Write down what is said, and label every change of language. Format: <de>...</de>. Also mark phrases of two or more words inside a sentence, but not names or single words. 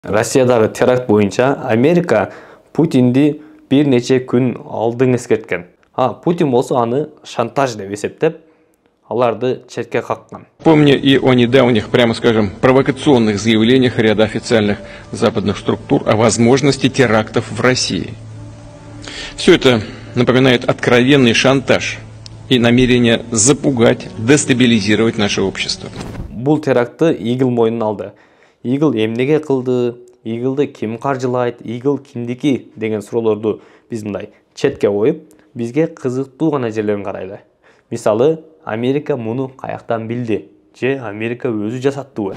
<ky>Россиядагы теракт боюнча Америка Путинди бир нече күн алдын эскерткен. Путин болсо аны шантаж деп эсептеп, аларды четке каккан.</ky> <ru>Помню и о недавних, прямо скажем, провокационных заявлениях ряда официальных западных структур о возможности терактов в России. Все это напоминает откровенный шантаж и намерение запугать, дестабилизировать наше общество.</ru> <ky>Бул терактты Игл мойнуна алды. Игл эмнеге кылды, Иглды ким каржылайт, Игл кимдики деген суроолорду биз мындай четке коюп, бизге кызыктуу гана жерлерин карайлы. Мисалы, Америка муну каяктан билди, же Америка өзү жасаттыбы?</ky>